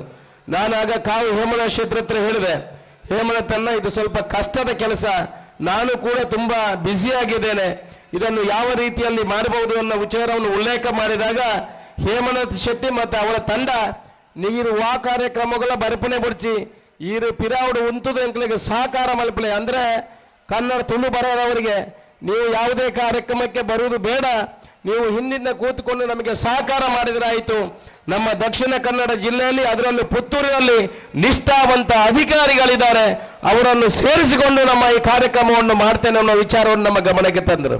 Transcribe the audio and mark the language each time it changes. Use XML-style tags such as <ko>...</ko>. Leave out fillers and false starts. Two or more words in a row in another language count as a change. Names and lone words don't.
<kn>ನಾನಾಗ ಕಾವು ಹೇಮನಾಥ ಶೆಟ್ಟಿ ಹತ್ರ ಹೇಳಿದೆ, ಹೇಮನಾಥನ್ನ, ಇದು ಸ್ವಲ್ಪ ಕಷ್ಟದ ಕೆಲಸ, ನಾನು ಕೂಡ ತುಂಬಾ ಬ್ಯುಸಿಯಾಗಿದ್ದೇನೆ, ಇದನ್ನು ಯಾವ ರೀತಿಯಲ್ಲಿ ಮಾಡಬಹುದು ಅನ್ನೋ ವಿಚಾರವನ್ನು ಉಲ್ಲೇಖ ಮಾಡಿದಾಗ ಹೇಮನಾಥ್ ಶೆಟ್ಟಿ ಮತ್ತು ಅವರ ತಂಡ</kn> <tcy>ನೀರು ಆ ಕಾರ್ಯಕ್ರಮಗಳ ಬರ್ಪಣೆ ಬಿಡ್ಚಿ ಈರು ಪಿರಾವುಡು ಉಂತುದು ಎಂಕ್ಲಿಗೆ ಸಹಕಾರ ಮಲ್ಪಲೆ,</tcy> <kn>ಅಂದರೆ ಕನ್ನಡ ತುಳು ಬರೋರವರಿಗೆ ನೀವು ಯಾವುದೇ ಕಾರ್ಯಕ್ರಮಕ್ಕೆ ಬರುವುದು ಬೇಡ, ನೀವು ಹಿಂದಿನ ಕೂತ್ಕೊಂಡು ನಮಗೆ ಸಹಕಾರ ಮಾಡಿದ್ರಾಯಿತು. ನಮ್ಮ ದಕ್ಷಿಣ ಕನ್ನಡ ಜಿಲ್ಲೆಯಲ್ಲಿ ಅದರಲ್ಲೂ ಪುತ್ತೂರಿನಲ್ಲಿ ನಿಷ್ಠಾವಂತ ಅಧಿಕಾರಿಗಳಿದ್ದಾರೆ, ಅವರನ್ನು ಸೇರಿಸಿಕೊಂಡು ನಮ್ಮ ಈ ಕಾರ್ಯಕ್ರಮವನ್ನು ಮಾಡ್ತೇನೆ ಅನ್ನೋ ವಿಚಾರವನ್ನು ನಮ್ಮ ಗಮನಕ್ಕೆ ತಂದರು.</kn>